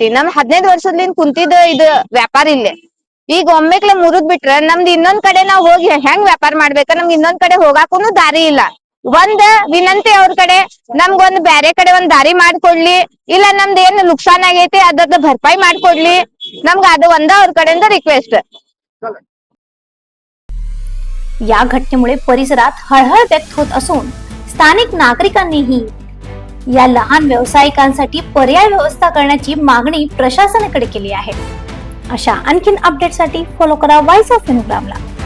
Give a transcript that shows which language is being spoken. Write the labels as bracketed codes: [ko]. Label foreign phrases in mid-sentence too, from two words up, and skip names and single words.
[kn] ನಮ್ 15 ವರ್ಷದಿಂದ ಕುಂತಿದ್ದ ಇದು ವ್ಯಾಪಾರ ಇಲ್ಲೇ. ಈಗ ಒಮ್ಮೆಕ್ಲೆ ಮುರಿದ್ ಬಿಟ್ರ ನಮ್ದು ಇನ್ನೊಂದ್ ಕಡೆ ನಾವ್ ಹೋಗಿ ಹೆಂಗ್ ವ್ಯಾಪಾರ ಮಾಡ್ಬೇಕ, ನಮ್ಗೆ ಇನ್ನೊಂದ್ ಕಡೆ ಹೋಗಾಕೂನು ದಾರಿ ಇಲ್ಲ. ಒಂದ್ ವಿನಂತಿ ಅವ್ರ ಕಡೆ, ನಮ್ಗೊಂದ್ ಬ್ಯಾರೆ ಕಡೆ ಒಂದ್ ದಾರಿ ಮಾಡ್ಕೊಡ್ಲಿ, ಇಲ್ಲ ನಮ್ದು ಏನ್ ನುಕ್ಸಾನ್ ಆಗೈತಿ ಅದ್ರದ್ದು ಭರ್ಪಾಯಿ ಮಾಡ್ಕೊಡ್ಲಿ. ನಮ್ಗ ಅದು ಒಂದ ಅವ್ರ कडेಯಿಂದ रिक्वेस्ट. [mr] या घटनेमुळे परिसरात हळहळ व्यक्त होत असून स्थानिक नागरिकांनीही या लहान व्यावसायिकांसाठी पर्याय व्यवस्था करण्याची मागणी प्रशासनाकडे केली आहे. अशा आणखीन अपडेटसाठी फॉलो करा व्हॉइस ऑफ हिंदुग्रामला.